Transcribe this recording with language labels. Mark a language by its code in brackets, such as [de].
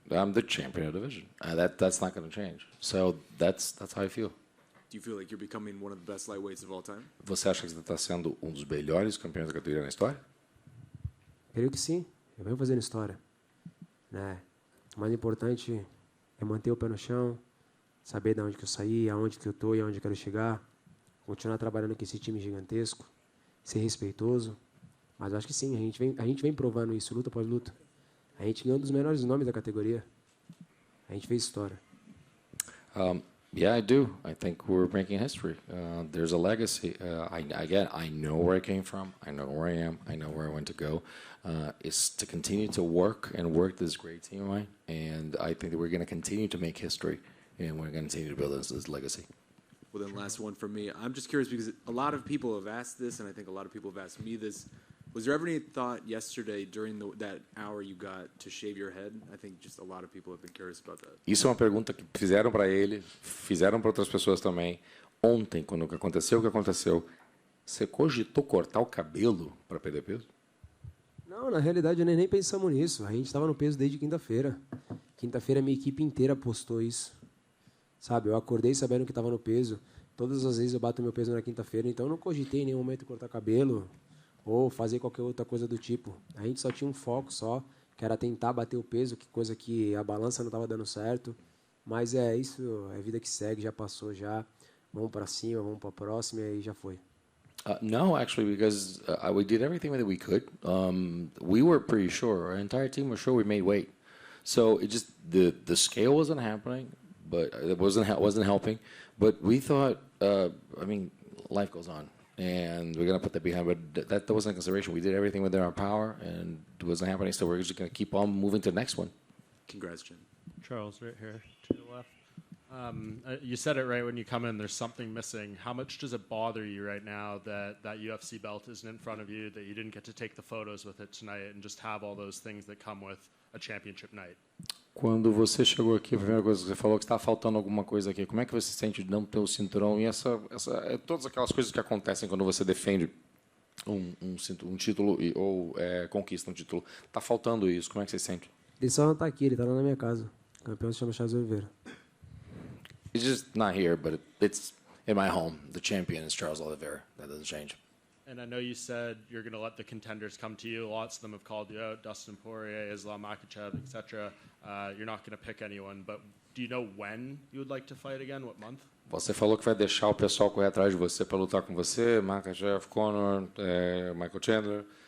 [en] I'm the champion of the division. That's not going to change. So that's how I feel. Do you feel like you're becoming one of the best lightweights of all time? [pt] Você acha que você está sendo um dos melhores campeões da categoria na história? Creio que sim. Eu venho fazendo história. Né? O mais importante é manter o pé no chão, saber de onde que eu saí, aonde que eu estou e aonde eu quero chegar, continuar trabalhando com esse time gigantesco, ser respeitoso. Mas eu acho que sim, a gente vem provando isso, luta após luta. A gente ganhou um dos melhores nomes da categoria. A gente fez história. [en] Yeah, I do. I think we're making history. There's a legacy. I know where I came from. I know where I am. I know where I want to go. It's to continue to work this great team of mine. And I think that we're going to continue to make history, and we're going to continue to build this legacy. Well, then last one from me. I'm just curious because a lot of people have asked this, and I think a lot of people have asked me this. Was there ever any thought yesterday during that hour you got to shave your head? I think just a lot of people have been curious about that. [pt] Isso é uma pergunta que fizeram para ele, fizeram para outras pessoas também. Ontem, quando aconteceu o que aconteceu, você cogitou cortar o cabelo para perder peso? Não, na realidade, nem pensamos nisso. A gente estava no peso desde quinta-feira. Quinta-feira, minha equipe inteira postou isso. Sabe, eu acordei sabendo que estava no peso. Todas as vezes eu bato meu peso na quinta-feira, então eu não cogitei em nenhum momento cortar cabelo ou fazer qualquer outra coisa do tipo. A gente só tinha um foco só, que era tentar bater o peso, que coisa que a balança não estava dando certo. Mas é isso, é vida que segue, já passou já. Vamos para cima, vamos para a próxima e já foi. [en] No, actually, because we did everything that we could. We were pretty sure, our entire team was sure we made weight. So it just the scale wasn't happening, but it wasn't helping. But we thought, I mean, life goes on, and we're gonna put that behind. But that wasn't a consideration. We did everything within our power, and it wasn't happening. So we're just gonna keep on moving to the next one. Congrats, Jim. Charles, right here to the left. You said it right when you come in, there's something missing. How much does it bother you right now that UFC belt isn't in front of you, that you didn't get to take the photos with it tonight and just have all those things that come with a championship night? [pt] Quando você chegou aqui, a primeira coisa que você falou que estava faltando alguma coisa aqui. Como é que você se sente de não ter o cinturão e todas aquelas coisas que acontecem quando você defende um título ou conquista um título? Está faltando isso. Como é que você se sente? Ele só não está aqui, ele está lá na minha casa. O campeão se chama Charles Oliveira. [en] It's just not here, but it's in my home. The champion is Charles Oliveira. That doesn't change. And I know you said you're going to let the contenders come to you. Lots of them have called you out, Dustin Poirier, Islam Makhachev, etc. You're not going to pick anyone, but do you know when you would like to fight again? What month? [pt] Você falou que vai deixar o pessoal correr atrás de você para lutar com você, Makhachev, Conor, Michael Chandler.